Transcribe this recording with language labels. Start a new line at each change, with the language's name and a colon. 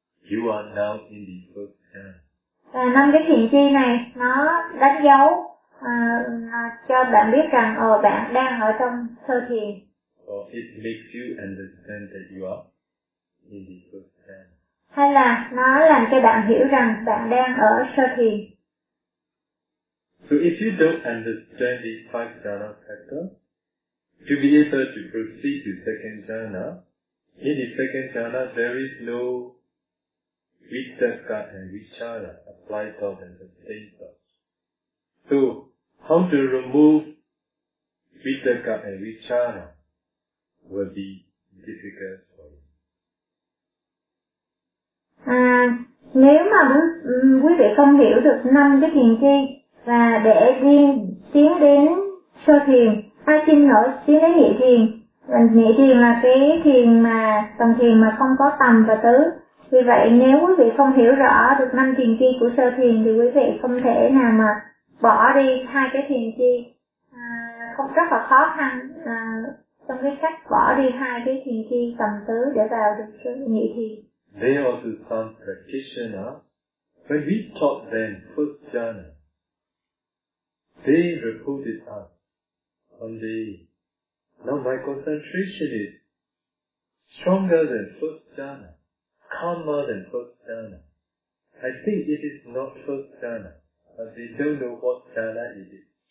English: You are now in the first jhana.
Vietnamese: 5 cái thiền chi này nó đánh dấu cho bạn biết rằng bạn đang ở trong sơ thiền.
English: Or it makes you understand that you are in the first jhana.
Vietnamese: Hay là nó làm cho bạn hiểu rằng bạn đang ở sơ thiền.
English: So if you don't understand the 5 jhana factor, to be able to proceed to 2nd jhana, in the 2nd jhana there is no Vitaka and Vichara apply thought and sustain thought. So, how to remove Vitaka and Vichara will be difficult for you.
Vietnamese: Nếu mà quý vị không hiểu được 5 cái thiền chi và để đi tiến đến sơ thiền, ai xin lỗi tiến đến nhị thiền. Nhị thiền là cái thiền mà tầng thiền mà không có tầm và tứ. Vì vậy nếu quý vị không hiểu rõ được 5 thiền chi của sơ thiền thì quý vị không thể nào mà bỏ đi 2 cái thiền chi. Không rất là khó khăn trong cái cách bỏ đi 2 cái thiền chi tầm tứ để vào được nhị thiền.
English: They also some practitioners, when we taught them first jhana, they reported us on the, now my concentration is stronger than first jhana. Calmer than first jhana. I think it is not first jhana, but they don't know what jhana it is.